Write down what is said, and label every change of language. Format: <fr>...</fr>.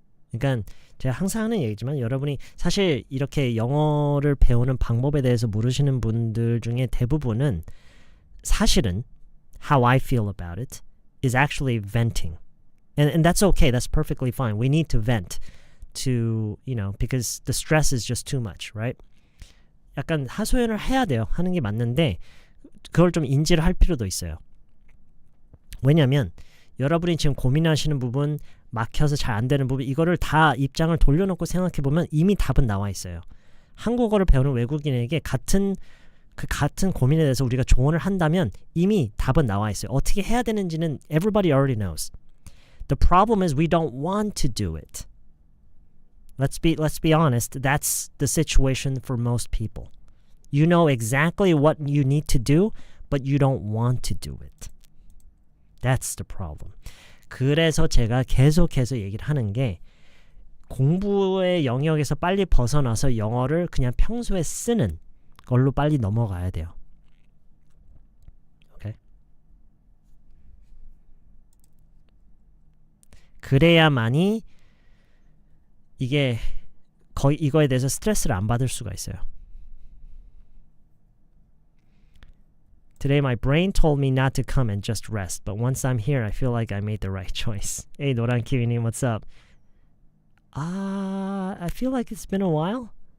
<ko>그러니까 제가 항상 하는 얘기지만 여러분이 사실 이렇게 영어를 배우는 방법에 대해서 모르시는 분들 중에 대부분은 사실은</ko> <en>how I feel about it is actually venting. And that's okay. That's perfectly fine. We need to vent to, because the stress is just too much, right?</en> <ko>약간 하소연을 해야 돼요. 하는 게 맞는데 그걸 좀 인지를 할 필요도 있어요. 왜냐면 여러분이 지금 고민하시는 부분, 막혀서 잘 안 되는 부분, 이거를 다 입장을 돌려놓고 생각해보면 이미 답은 나와 있어요. 한국어를 배우는 외국인에게 같은 고민에 대해서 우리가 조언을 한다면 이미 답은 나와 있어요. 어떻게 해야 되는지는</ko> <en>everybody already knows. The problem is we don't want to do it. Let's be honest. That's the situation for most people. You know exactly what you need to do, but you don't want to do it. That's the problem.</en> <ko>그래서 제가 계속해서 얘기를 하는 게 공부의 영역에서 빨리 벗어나서 영어를 그냥 평소에 쓰는 걸로 빨리 넘어가야 돼요. 오케이? 그래야만이 이거에 대해서 스트레스를 안 받을 수가 있어요.</ko> <en>Today my brain told me not to come and just rest, but once I'm here, I feel like I made the right choice. Hey, 노란 키위님, what's up? I feel like it's been a while.</en>